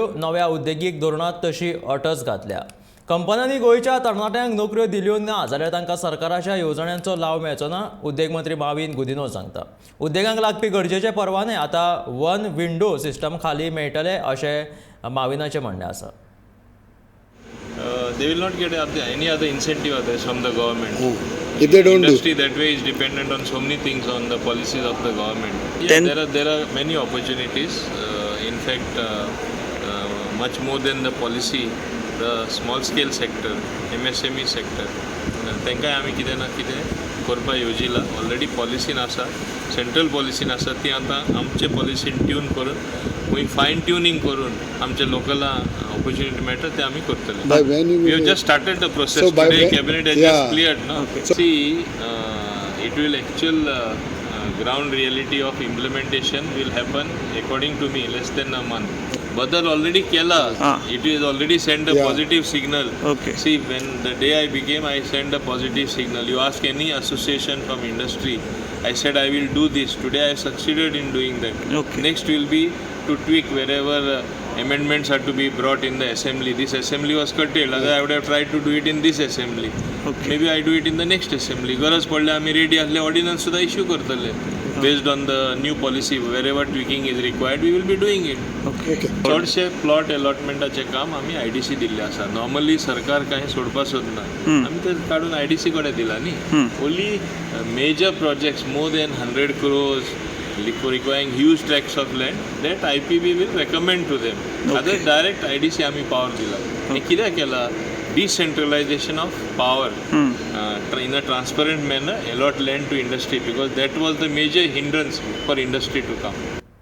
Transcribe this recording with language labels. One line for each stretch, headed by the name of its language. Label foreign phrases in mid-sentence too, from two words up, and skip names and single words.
Konkani: नव्या उद्देगीक धोरणांत तशी अटच घातल्या. कंपन्यांनी गोयच्या तरणाट्यांक नोकऱ्यो दिल्यो ना जाल्यार तांकां सरकाराच्या येवजण्यांचो लाव मेळचो ना, उद्देग मंत्री माविन गुदिन्हो सांगता. उद्देगांक लागपी गरजेचे परवाने आतां
English: one window system
Konkani: खाली मेळटले अशें माविनाचें म्हणणें आसा.
English: They will not get any other incentive others from the government. If they don't Industry that way is dependent on so many things on the policies of the government. Yeah, there are many opportunities. In fact, much more than the policy, the small scale sector, MSME sector.
Konkani: तांकां आमी कितें ना कितें करपा येवजिला. ऑलरेडी पॉलिसीन आसा, सेंट्रल पॉलिसीन आसा ती आतां आमचे पॉलिसीन ट्यून करून खंय
English: fine tuning
Konkani: करून आमच्या लोकलां ऑपॉर्च्युनिटी मेळटा ते आमी करतले.
English: We have just started the process today. Cabinet has just cleared ना. see it will actual ground reality of implementation will happen according to me less than a month.
Konkani: Badal already kela.
English: It is already sent a positive signal. See, when the day I became, I sent a positive signal. You ask any association from industry, I said I will do this. Today I succeeded in doing that. Next will be to tweak wherever amendments are to be brought in the assembly. This assembly was curtailed. I would have tried to do it in this assembly. Maybe I do it in the next assembly.
Konkani: गरज पडल्यार आमी रेडी आसले ऑर्डिनन्स सुद्धा इश्यू करतले.
English: Based on the new policy, wherever tweaking is required, we will be doing it.
Konkani: चडशे प्लॉट अलॉटमेंटाचे काम आमी IDC दिल्ले आसा. नॉर्मली सरकार कांय सोडपा सोदना. आमी ते काडून IDC कडेन दिला न्ही.
English: only major projects more than 100 crores requiring huge tracts of land, that IPB will recommend to them. Other direct
Konkani: IDC आमी power दिला. हे कित्याक केला?
English: Decentralization of power in a transparent manner, allot land to industry, because that was the major hindrance for industry to come.